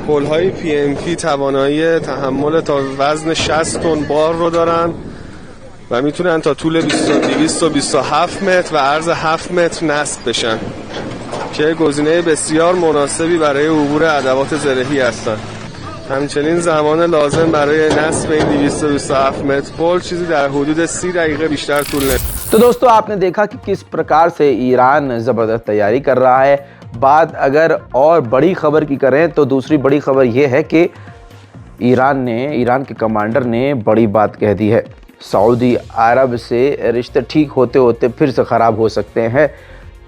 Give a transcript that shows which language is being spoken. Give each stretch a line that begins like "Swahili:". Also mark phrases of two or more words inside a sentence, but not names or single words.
Persian: پل‌های PMT توانایی تحمل تا وزن 60 تن بار رو دارن و میتونن تا طول 227 متر و عرض 7 متر نصب بشن که گزینه بسیار مناسبی برای عبور ادوات زرهی هستند. همچنین زمان لازم برای نصب این 227 متر پل چیزی در حدود 30 دقیقه بیشتر طول نمی‌کشه.
Hindi: तो दोस्तों आपने देखा कि किस प्रकार से ईरान ज़बरदस्त तैयारी कर रहा है। बात अगर और बड़ी खबर की करें तो दूसरी बड़ी खबर यह है कि ईरान के कमांडर ने बड़ी बात कह दी है। सऊदी अरब से रिश्ते ठीक होते होते फिर से ख़राब हो सकते हैं।